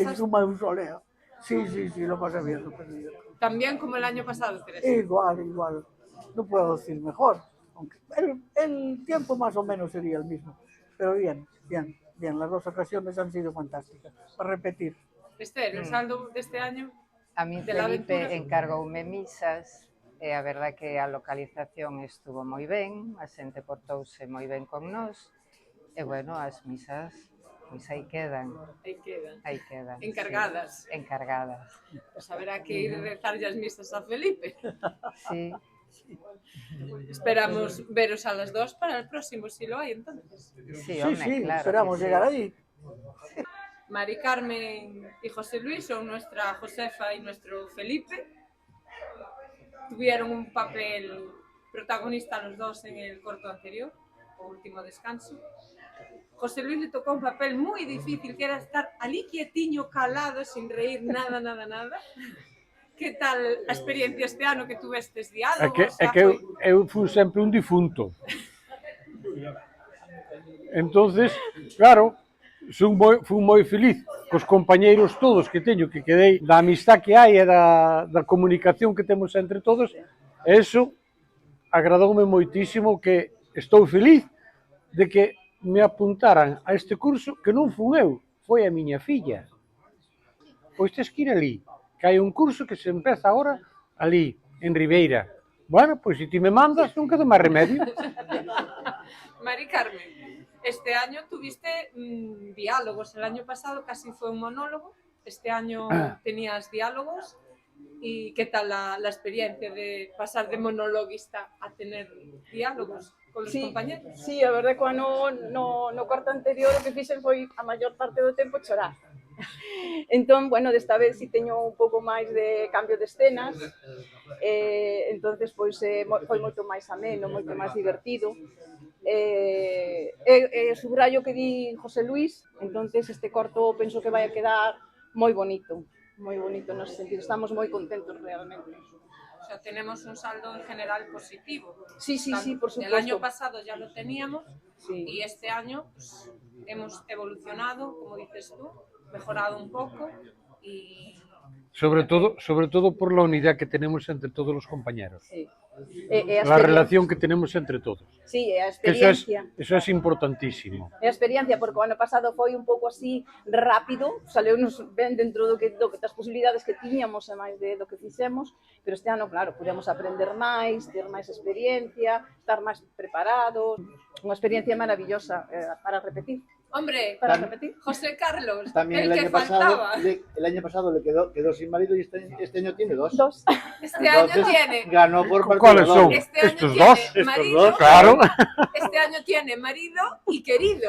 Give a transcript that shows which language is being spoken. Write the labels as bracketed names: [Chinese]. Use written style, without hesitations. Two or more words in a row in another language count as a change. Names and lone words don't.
[Spanish] En su mausoleo. Sí, lo pasé bien. También como el año pasado, Teresa. Igual. No puedo decir mejor. Aunque el tiempo más o menos sería el mismo. Pero bien. Las dos ocasiones han sido fantásticas. Para repetir. Esther, el saldo de este año. [Galician] A mí Felipe encargoume misas. E a verdad que a localización estuvo moi ben, a xente portouse moi ben con nós, e bueno, as misas, pois aí quedan. Encargadas. Encargadas. Pues haberá que ir a rezarlle as misas a Felipe. [Spanish] Sí, Esperamos veros a las dos para el próximo, si lo hay entonces. Sí, Sí, home, sí, claro esperamos que sí. llegar ahí. Mari Carmen y José Luis son nuestra Josefa y nuestro Felipe. Tuvieron un papel protagonista los dos en el corto anterior, o último descanso. José Luis le tocó un papel muy difícil, que era estar [Galician] ali quietiño, calado, [Spanish] sin reír nada, nada, nada. [Galician] Que tal a experiencia este ano que tuvestes diálogos? É que eu fui sempre un difunto. Entonces, claro, fui moi feliz cos compañeiros todos que teño, que quedei da amistad que hai e da comunicación que temos entre todos, e iso agradoume moitísimo, que estou feliz de que me apuntaran a este curso, que non fui eu, foi a miña filla. Pois tes que ir ali, que hai un curso que se empeza agora ali, en Ribeira. Bueno, pois se ti me mandas, non queda máis remedio. [Spanish] Mari Carmen, este año tuviste diálogos, el año pasado casi fue un monólogo, este año tenías diálogos, y ¿qué tal la experiencia de pasar de monologuista a tener diálogos con los compañeros? [Galician] Sí, a verdade, no corto anterior o que fixen foi a maior parte do tempo chorar. Entón, bueno, desta vez si teño un pouco máis de cambio de escenas, entonces pois foi moito máis ameno, moito máis divertido. Subrayo que di José Luis, entonces este corto penso que vai a quedar moi bonito nos sentido, estamos moi contentos realmente. [Spanish] O sea, tenemos un saldo en general positivo. Sí, por supuesto. El año pasado ya lo teníamos, sí. Y este año pues, hemos evolucionado, como dices tú, mejorado un poco y... Sobre todo por la unidad que tenemos entre todos los compañeros. Sí. La relación que tenemos entre todos. [Galician] Sí, a experiencia. [Spanish] Eso es importantísimo. [Galician] A experiencia, porque o ano pasado foi un pouco así rápido, saleunos ben dentro do que das posibilidades que tiñamos e máis do que fixemos, pero este ano, claro, podemos aprender máis, ter máis experiencia, estar máis preparados, unha experiencia maravillosa para repetir. [Spanish] Hombre, para repetir. José Carlos, también el que faltaba. El año pasado le quedó sin marido y este año tiene dos. Este año tiene. Ganó por partido. ¿Cuáles son? Este año ¿Estos tiene dos? marido, Estos dos, claro. Este año tiene marido y querido.